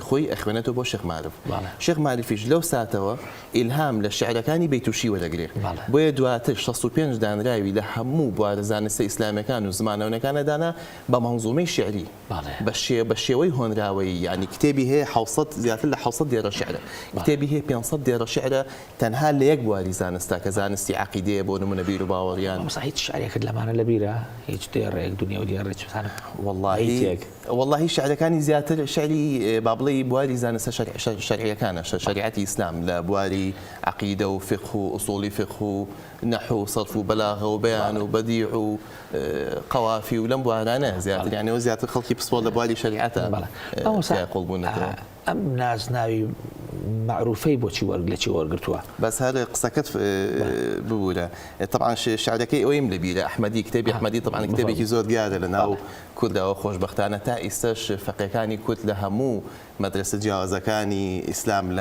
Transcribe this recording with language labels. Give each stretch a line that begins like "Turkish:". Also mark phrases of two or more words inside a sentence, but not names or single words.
Central Kurdish: خۆی ئەخوێنێتەوە بۆ شێخ معرف شێخ معرفیش لەو ساتەوە ئیلهام لە شعرەکانی بەیتوشی وەرەگرێ بۆیە دواتر 65 دانراوی لە هەموو بوارە زانستە ئیسلامەکان و زمانەوەنەکانەدانا بە مەنزومەی شعری بە شێوەی هۆنراوەیی یعنی کتێبی هەیە 600 زیاتر لە 600 دێرە شعرە کتێبی هەیە 500 دێرە شعرە تەنها لە یەک بواری زانستا کە زانستی عەقیدەیە بۆ نمونە بیر و باوەڕیان هیچ شعرێکت لەمانە لەبیرە هیچ دێڕێک دنیا و دیێڕێک والله شعرەکانی زیاتر شعری با بڵێ بواری زانستە شەرعیەکانە شریعەتی ئیسلام لە بواری عەقیدە و فقه و ئوسوڵی فقه و نحو و صرف و بەلاغە و بەیان و بەدیع و قەوافی و لەم بوارانە زیاتر یعنی ئەوە زیاتر خەڵکی پسپۆ لە بواری شریعەتە قوڵبوونەوە ئەم نازناوی معروفەی بۆچی لەچی وەرگرتووە بەس هەر قسەکەت ببوورە طبعا شعرەکەی ئەوەیم لەبیرە ئەحمەدی کتێبی ئەحمەدی طبعا کتێبێکی زۆر دیارە لە ناو کوردەوە خۆشبەختانە تا ئێستاش فەقێکانی کورد لە هەموو مدرسە جیاوازەکانی ئیسلام لە